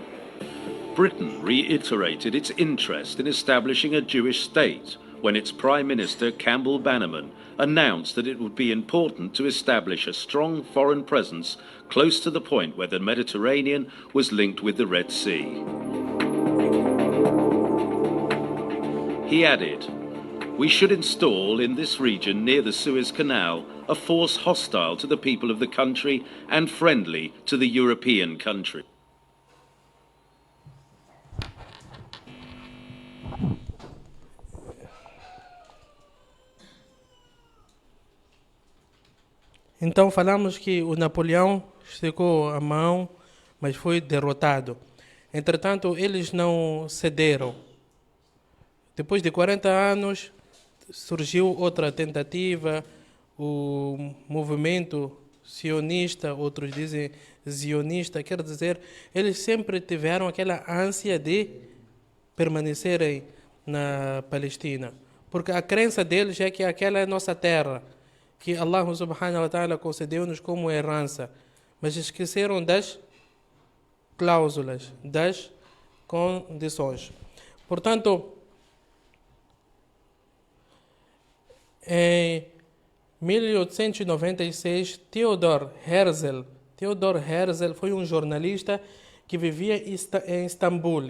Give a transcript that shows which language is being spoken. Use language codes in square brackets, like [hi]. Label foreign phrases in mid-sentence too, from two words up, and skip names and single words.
[en] Britain reiterated its interest in establishing a Jewish state when its Prime Minister Campbell Bannerman announced that it would be important to establish a strong foreign presence close to the point where the Mediterranean was linked with the Red Sea. He added, "We should install in this region near the Suez Canal a force hostile to the people of the country and friendly to the European country." [pt] Então falamos que o Napoleão esticou a mão, mas foi derrotado. Entretanto, eles não cederam. Depois de 40 anos, surgiu outra tentativa, o movimento sionista, outros dizem zionista, quer dizer, eles sempre tiveram aquela ânsia de permanecerem na Palestina, porque a crença deles é que aquela é nossa terra, que Allah subhanahu wa ta'ala concedeu-nos como herança, mas esqueceram das cláusulas, das condições. Portanto, em 1896, Theodor Herzl foi um jornalista que vivia em Istambul.